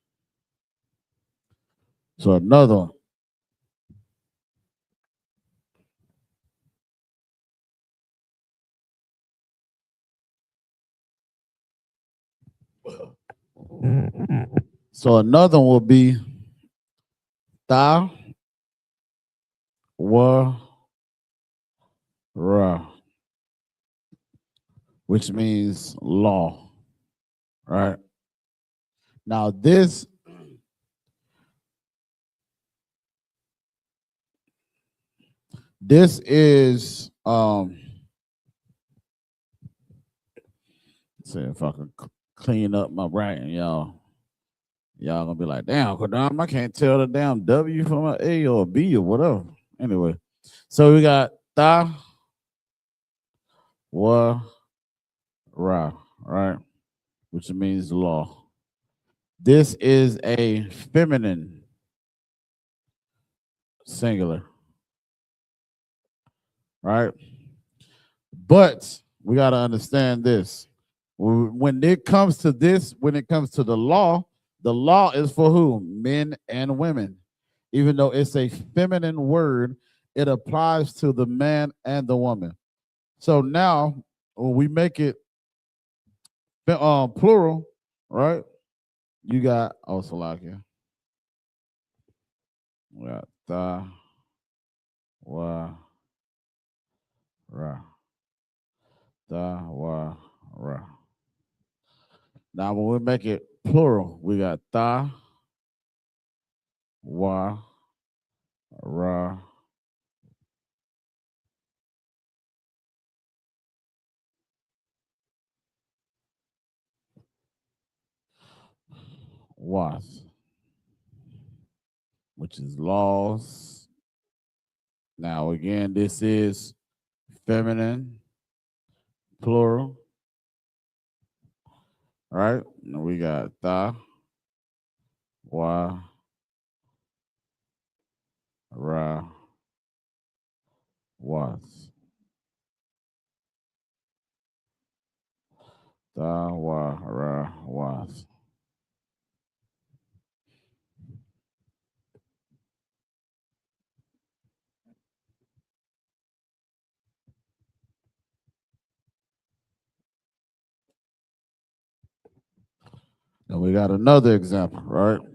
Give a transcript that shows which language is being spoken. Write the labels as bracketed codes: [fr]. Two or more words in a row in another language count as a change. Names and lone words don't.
[en] So another one. So another one will be ta wa ra, which means law, right? Now this is see if I can clean up my writing, y'all. Y'all gonna be like, damn, Qadash, I can't tell the damn W from an A or a B or whatever. Anyway, so we got ta wa ra, right? Which means law. This is a feminine singular, right? But we got to understand this. When it comes to this, when it comes to the law is for who? Men and women. Even though it's a feminine word, it applies to the man and the woman. So now, when we make it plural, right? You got Osalakia. We got ta, wa, ra. Ta, wa, ra. Now, when we make it plural, we got ta, wa, ra, was, which is laws. Now, again, this is feminine, plural, right? And we got ta, wa, ra, was. Ta, wa, ra, was. And we got another example, right?